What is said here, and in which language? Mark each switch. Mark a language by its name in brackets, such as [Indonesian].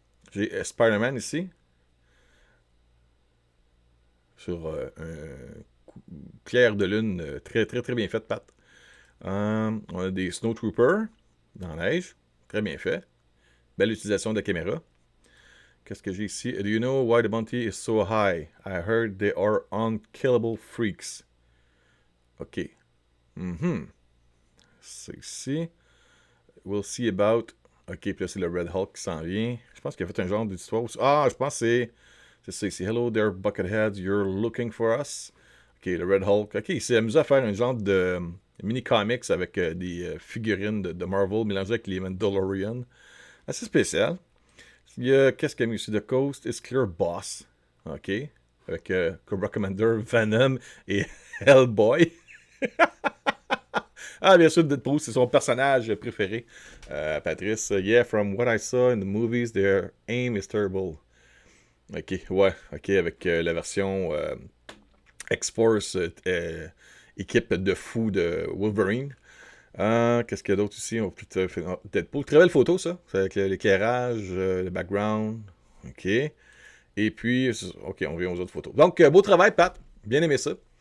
[French] J'ai Spider-Man ici. Sur un clair de lune très, très, très bien fait, Pat. On a des Snowtroopers dans la neige. Très bien fait. Belle utilisation de la caméra. Qu'est-ce que j'ai ici? [English] Do you know why the bounty is so high? I heard they are unkillable freaks. OK. [French] C'est ici. [English] We'll see about. [French] OK, puis là, c'est le Red Hulk qui s'en vient. Je pense qu'il a fait un genre d'histoire aussi. Ah, je pense que c'est ça ici. [English] Hello there, Bucketheads. You're looking for us. [French] OK, le Red Hulk. OK, il s'est amusé à faire un genre de mini-comics avec des figurines de Marvel mélangées avec les Mandalorian. Assez spécial. Il y a, qu'est-ce qu'il y a mis ici? [English] The Coast is Clear Boss. [French] OK. Avec Cobra Commander, Venom et Hellboy. Ah, bien sûr, Deadpool, c'est son personnage préféré. [English] Patrice, yeah, from what I saw in the movies, their aim is terrible. [French] OK, ouais, OK, avec la version X-Force, équipe de fous de Wolverine. Qu'est-ce qu'il y a d'autre ici? Deadpool. Très belle photo, ça. C'est avec l'éclairage, le background. OK. Et puis, OK, on revient aux autres photos. Donc, beau travail, Pat. Bien aimé ça.